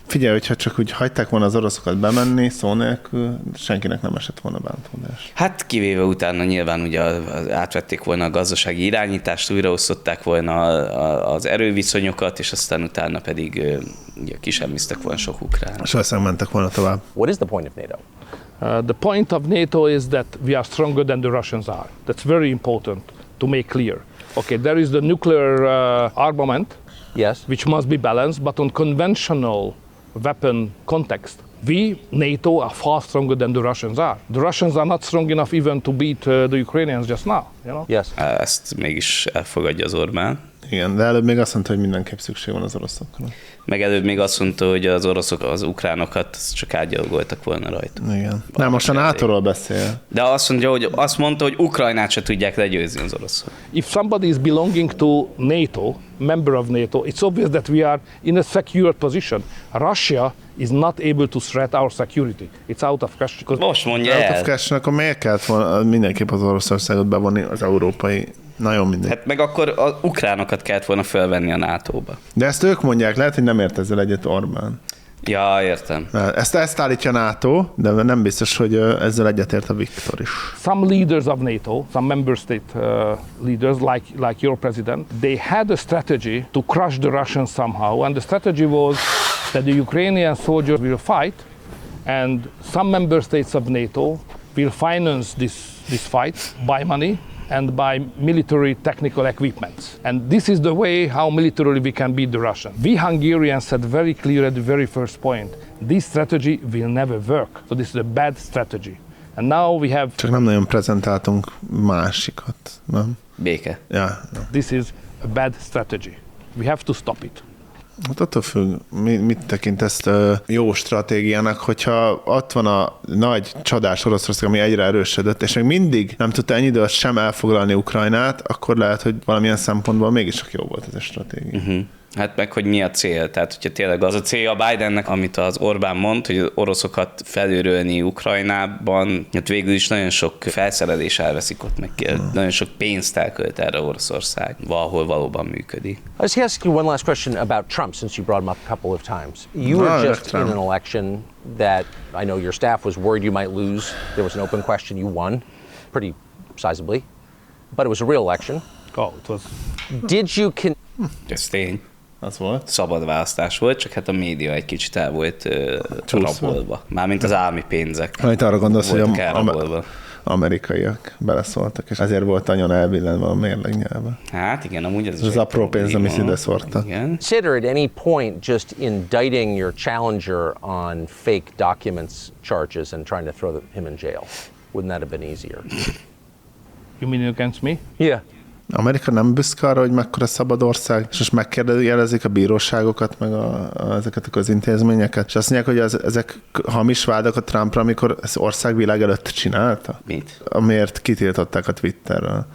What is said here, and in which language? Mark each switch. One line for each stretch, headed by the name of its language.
Hungarian: Figyelj, hogyha csak úgy hagyták volna az oroszokat bemenni szó nélkül, senkinek nem esett volna bántódás. Hát kivéve utána nyilván ugye átvették volna a gazdasági irányítást, újraosztották volna az erőviszonyokat, és aztán utána pedig kisemmisztek volna sok ukrán. Sosem mentek volna tovább.
English: What is the point of NATO? The point of NATO is that we are stronger than the Russians are. That's very important. to make clear. Okay, there is the nuclear armament, yes, which must be balanced, but on conventional weapon context, we, NATO, are far stronger than the Russians are. The Russians are not strong enough even to beat the Ukrainians just now, you know? Yes.
Hungarian: Ezt mégis elfogadja az Orbán. Igen, de előbb még azt mondta, hogy mindenképp szükség van az oroszokra. Meg előbb még azt mondta, hogy az oroszok az ukránokat csak átgyalogoltak volna rajta. Igen. Nem, most a NATO-ról beszél. De azt mondja, hogy azt mondta, hogy Ukrajnát se tudják legyőzni az oroszok.
English: If somebody is belonging to NATO, member of NATO, it's obvious that we are in a secure position. Russia is not able to threat our security. It's out of question.
Hungarian: Most mondja el.
English: Out of question,
Hungarian: akkor miért kellett volna mindenképp az Oroszországot bevonni az európai... Nagyon mindegy. Hát meg akkor az ukránokat kellett volna felvenni a NATO-ba. De ezt ők mondják, lehet, hogy nem ért ezzel egyet Orbán. Ja, értem. Ezt állítja NATO, de nem biztos, hogy ezzel egyetért a Viktor is.
English: Some leaders of NATO, some member state leaders, like your president, they had a strategy to crush the Russians somehow, and the strategy was that the Ukrainian soldiers will fight, and some member states of NATO will finance this fight by money, and by military technical equipment. And this is the way how militarily we can beat the Russians. We Hungarians said very clear at the very first point, this strategy will never work. So this is a bad strategy. And now we have...
Hungarian: Csak nem nagyon prezentáltunk másikat, nem? Béke.
English: Yeah. This is a bad strategy. We have to stop it.
Hungarian: Hát attól függ, mit tekintesz jó stratégiának, hogyha ott van a nagy csodás Oroszország, ami egyre erősödött, és még mindig nem tudta ennyi időt sem elfoglalni Ukrajnát, akkor lehet, hogy valamilyen szempontból mégis jó volt ez a stratégia. Uh-huh. Hát meg, hogy mi a cél? Tehát, hogyha tényleg az a célja Bidennek, amit az Orbán mond, hogy az oroszokat felőrölni Ukrajnában, hát végül is nagyon sok felszerelés elveszik ott meg, nagyon sok pénzt elkölt erre Oroszország, valahol valóban működik.
English: I was asking you one last question about Trump, since you brought him up a couple of times. You were just in an election that I know your staff was worried you might lose. There was an open question, you won pretty sizably, but it was a real election. Oh, it was... Did you...
Hungarian: Ez tény. Az volt. Szabad választás volt, csak hát a média egy kicsit el volt rabolva. Mármint az állami pénzek. Amit arra gondolsz, hogy amerikaiak beleszóltak, és ezért volt nagyon elbillenve a mérleg nyelve. Hát igen, amúgy ez az egy apró pénz, amit ide szórtak.
English: Consider at any point just indicting your challenger on fake documents charges and trying to throw him in jail. Wouldn't that have been easier? You mean against me? Yeah.
Hungarian: Amerika nem büszke arra, hogy mekkora szabad ország, és most megkérdezik a bíróságokat, meg ezeket az intézményeket, és azt mondják, hogy ezek hamis vádak a Trumpra, amikor ez országvilág előtt csinálta? Mit? Amiért kitiltották a Twitterről?